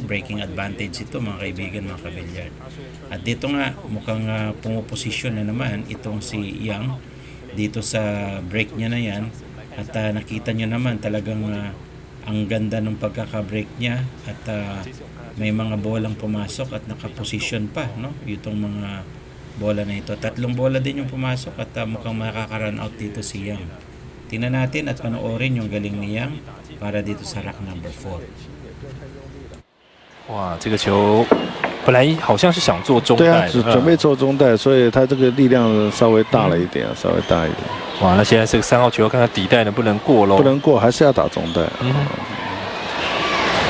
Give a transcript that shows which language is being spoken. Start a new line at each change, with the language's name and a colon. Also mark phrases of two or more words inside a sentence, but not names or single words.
English: Breaking advantage
Filipino: ito mga kaibigan, mga kabilyard. At dito nga mukhang pumuposisyon na naman itong si Yang dito sa break niya na yan at nakita nyo naman talagang ang ganda ng pagkaka-break niya at may mga bolang pumasok at nakaposisyon pa, no? Itong mga bola na ito. 3 bola din yung pumasok at mukhang makaka-
English: run out
Filipino: dito si Yang. Tingnan natin at panoorin yung galing ni Yang para dito sa
English: rack number
Filipino: 4.
Chinese: 哇，这个球本来好像是想做中对啊，带，准备做中带，所以他这个力量稍微大了一点，稍微大一点。哇，那现在这个3号球要看看底带能不能过喽？不能过，还是要打中带。